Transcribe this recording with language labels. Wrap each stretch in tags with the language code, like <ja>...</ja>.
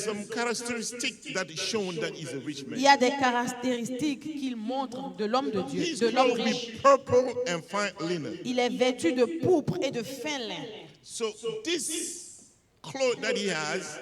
<en>some characteristics that is shown that he's a rich</en> <fr>Il y</fr> <en>man.</en> <fr>a des caractéristiques qu'il montre de l'homme de Dieu,</fr> <en>He's</en> <fr>de l'homme</fr> <en>clothed</en> <fr>riche.</fr> <en>with purple and fine linen.</en> <fr>Il est vêtu de pourpre et de fin lin.</fr> <en>So this clothes that he has.</en>